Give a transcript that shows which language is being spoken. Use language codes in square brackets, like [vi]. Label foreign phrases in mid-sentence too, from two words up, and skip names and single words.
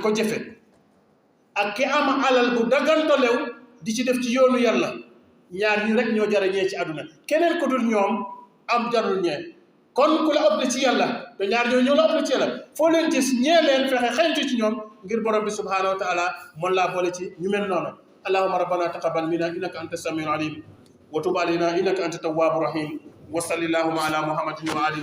[wo] ko jëfe ak ki am alal bu daggantolew di ci def ci yoonu yàlla ñaar ñi rek ñoo jarañee ci àdduna keneen ku dul ñoom am jarul ñee kon ku la ëpp ci yàlla te ñaar ñoo la ëpp ci yàlla foo leen gis ñee leen fexe xañtu ci ñoom ngir borom bi [ar] سبحانه وتعالى [wo] mën laa boole ci ñu mel noonu [ar] اللهم ربنا تقبل منا إنك أنت السميع العليم وتب علينا إنك أنت التواب الرحيم وصلى الله على محمد وعلى آله